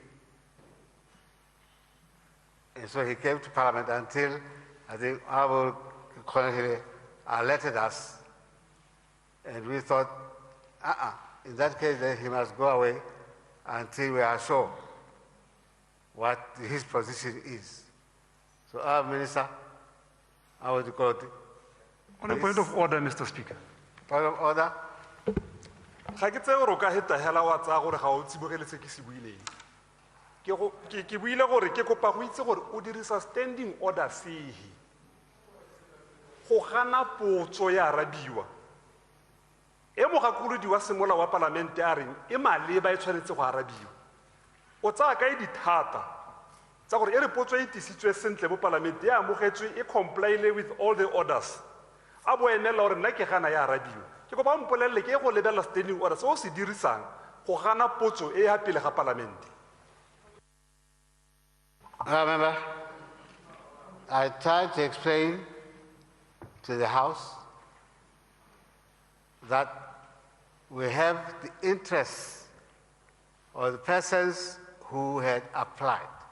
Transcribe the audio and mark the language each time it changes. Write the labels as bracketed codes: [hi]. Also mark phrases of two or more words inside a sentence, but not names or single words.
[en] And so he came to Parliament until, I think, Abu Rakhari alerted us, and we thought, in that case, then he must go away until we are sure what his position is. So, our minister, I would call it. On a point of order, Mr. Speaker. Point of order. [tn] Ga ke tse gore o ka heta hela wa tsa gore ga o tsibogeletse ke se buileng. Ke buile gore ke kopa go itse gore o dirisa [en] standing order [tn] sehi. Go gana potso ya arabiwa. E mogakolodi wa semola wa parlamente a reng e maleba e tshwanetse go arabiwa. O tsaya kae dithata tsa gore e re potso e tisitswe sentle mo parlamente ya amogetswe e compliele [en] with all the orders. [tn] A bo enela gore nna ke gana ya arabiwa. Ke kopa mpolelele ke go lebella [en] standing order [tn] se o se dirisang go gana potso e ya pele ga parlamente. [en] Remember, I tried to explain to the House that we have the interests of the persons who had applied.